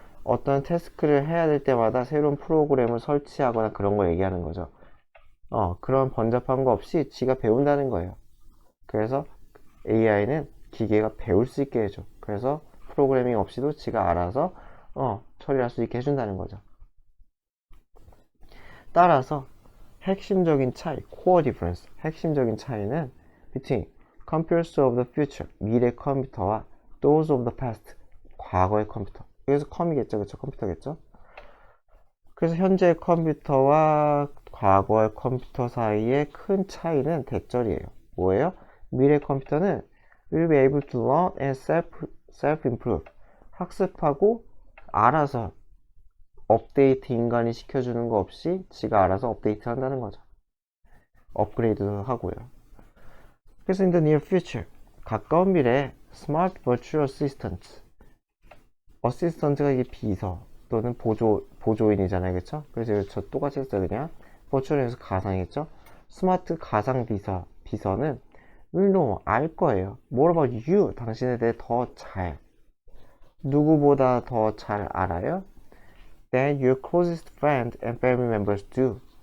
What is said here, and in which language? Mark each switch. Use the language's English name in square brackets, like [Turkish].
[Korean] 어떤 태스크를 해야 될 때마다 새로운 프로그램을 설치하거나 그런 거 얘기하는 거죠. 그런 번잡한 거 없이 지가 배운다는 거예요. 그래서 AI는 기계가 배울 수 있게 해줘. 그래서 프로그래밍 없이도 지가 알아서 처리할 수 있게 해준다는 거죠. 따라서 핵심적인 차이, [English] core difference, [Korean] 핵심적인 차이는 [English] between computers of the future, [Korean] 미래 컴퓨터와 [English] those of the past, [Korean] 과거의 컴퓨터. 여기서 컴이겠죠, 그쵸? 컴퓨터겠죠? 그래서 현재의 컴퓨터와 과거의 컴퓨터 사이의 큰 차이는 대절이에요. 뭐예요? 미래 컴퓨터는 [English] will be able to learn and self-improve. [Korean] 학습하고 알아서 업데이트 인간이 시켜주는 거 없이 지가 알아서 업데이트 한다는 거죠. 업그레이드 하고요. 그래서 [English] in the near future, [Korean] 가까운 미래에 [English] smart virtual assistants, [Korean] 어시스턴트가 이게 비서 또는 보조인이잖아요. 그쵸? 그래서 저 똑같이 했어요. 그냥 버추얼에서 가상이겠죠? 스마트 가상 비서는 [English] will know, [Korean] 알 거예요. [English] More about you, [Korean] 당신에 대해 더 잘, 누구보다 더 잘 알아요? [English] Than your closest friend and family members do.